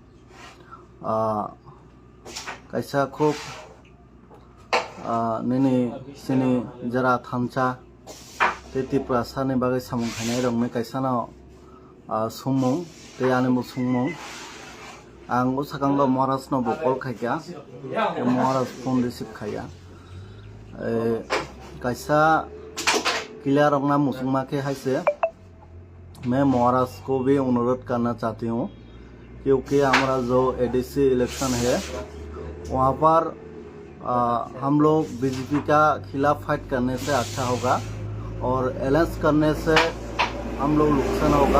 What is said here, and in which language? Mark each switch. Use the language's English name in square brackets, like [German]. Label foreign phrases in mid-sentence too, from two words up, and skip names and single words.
[Kok Borok] kaisa khub nini sini jara thamcha teti prasani bagai samung khainai rongme kaisa na sumung te animu sumung ang usakanglo Maharaj no bokol khaikya Maharaj phone receive khaya kaisa clear [Hindi] अपना मुसलमान के हाय से मैं महाराज को भी अनुरोध करना चाहती हूँ क्योंकि हमारा जो [English] ADC election [Hindi] है वहाँ पर हम लोग बीजेपी का खिलाफ फाइट करने से अच्छा होगा और अलायंस करने से हम लोग नुकसान होगा।